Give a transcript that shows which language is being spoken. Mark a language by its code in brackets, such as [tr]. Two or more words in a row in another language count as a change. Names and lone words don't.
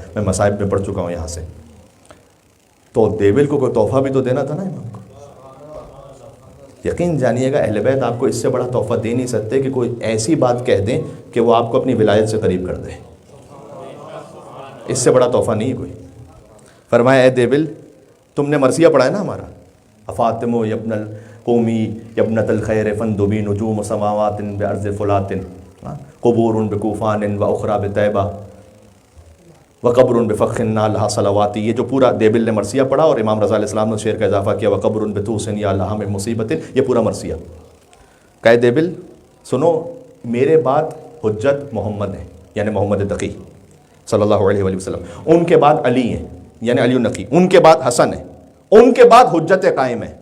[ur] میں مصائب میں پڑھ چکا ہوں یہاں سے. تو دیبل کو کوئی تحفہ بھی تو دینا تھا نا امام کو. یقین جانیے گا اہل بیت آپ کو اس سے بڑا تحفہ دے نہیں سکتے کہ کوئی ایسی بات کہہ دیں کہ وہ آپ کو اپنی ولایت سے قریب کر دے. اس سے بڑا تحفہ نہیں کوئی. فرمایا اے دیبل تم نے مرثیہ پڑھا ہے نا ہمارا, [ar] افاطم یبن القومی یبنۃ الخیر فندبی نجوم سماوات بعرض فلات قبور بکوفان و اخری بطیبہ وقبر بفخ لہا صلواتی. [ur] یہ جو پورا دیبل نے مرثیہ پڑھا اور امام رضا [ar] علیہ السلام [ur] نے شعر کا اضافہ کیا [ar] وقبر بطوس یا لہا من مصیبت, [ur] یہ پورا مرثیہ. کہ دیبل سنو میرے بعد حجت محمد ہیں یعنی محمد تقی [ar] صلی اللہ علیہ وآلہ وسلم, [ur] ان کے بعد علی ہیں یعنی علی النقی, ان کے بعد حسن ہے, ان کے بعد حجت قائم ہے.